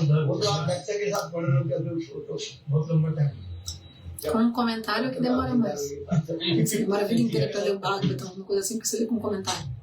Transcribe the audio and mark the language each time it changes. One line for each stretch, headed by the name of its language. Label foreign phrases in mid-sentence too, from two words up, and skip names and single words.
Hindi: वो तो आप व्याख्या के साथ पढ़ रहे हो क्या तो बहुत लंबा टाइम।
Portuguese: Com um comentário que demora mais. Você demora a vida inteira para ler o Bhagavatam, uma coisa assim que você lê com um comentário.